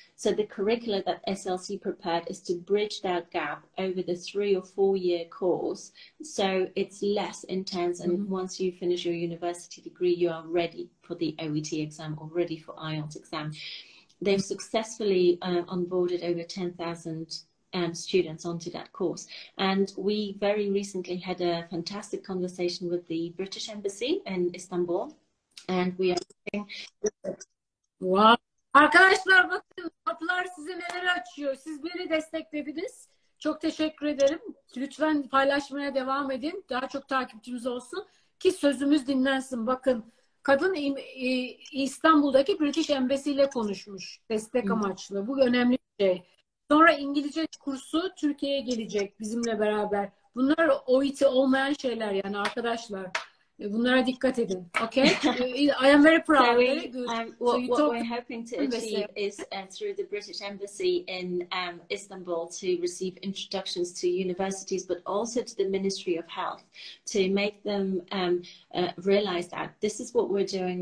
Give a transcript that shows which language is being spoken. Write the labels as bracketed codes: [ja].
[en] So the curricula that SLC prepared is to bridge that gap over the 3 or 4 year course, so it's less intense, and once you finish your university degree you are ready for the OET exam or ready for IELTS exam. They've successfully onboarded over 10,000 students onto that course. And we very recently had a fantastic conversation with the British Embassy in Istanbul. And we are... Wow. [tr] Arkadaşlar bakın, kapılar size neler açıyor. Siz beni desteklediniz. Çok teşekkür ederim. Lütfen paylaşmaya devam edin. Daha çok takipçimiz olsun ki sözümüz dinlensin. Bakın, kadın İstanbul'daki British Embassy ile konuşmuş destek amaçlı. Bu önemli bir şey. Sonra İngilizce kursu Türkiye'ye gelecek bizimle beraber. Bunlar OET olmayan şeyler yani arkadaşlar. Bunlara dikkat edin. [en] Okay? I am very proud. So very good. What we're hoping to achieve is through the British Embassy in Istanbul to receive introductions to universities, but also to the Ministry of Health, to make them realize that this is what we're doing.